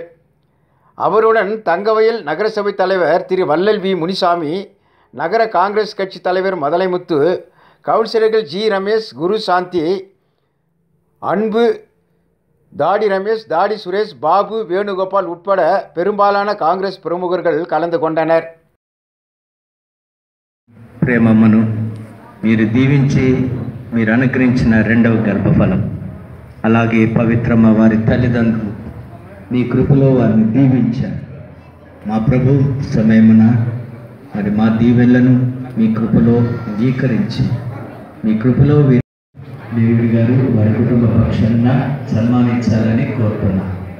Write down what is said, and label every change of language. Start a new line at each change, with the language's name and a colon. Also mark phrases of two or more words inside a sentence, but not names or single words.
Tamil: அவருடன் தங்கவயல் நகரசபை தலைவர் திரு வள்ளல் வி முனிசாமி, நகர காங்கிரஸ் கட்சி தலைவர் மதலைமுத்து, கவுன்சிலர்கள் ஜி ரமேஷ், குரு சாந்தி, அன்பு, தாடி ரமேஷ், தாடி சுரேஷ், பாபு, வேணுகோபால் உட்பட பெரும்பாலான காங்கிரஸ் பிரமுகர்கள் కలந்து கொண்டனர்.
Telugu: ప్రేమమ్మను మీరు దీవించి మీరు అనుగ్రహించిన రెండవ గర్భఫలం, అలాగే పవిత్రమ్మ వారి తల్లిదండ్రులు మీ కృపలో వారిని దీవించారు. మా ప్రభు సమయమున మరి మా దీవెనలను మీ కృపలో అంగీకరించి మీ కృపలో దేవుడి గారు వారి కుటుంబ పక్షాన సన్మానించాలని కోరుతున్నాను.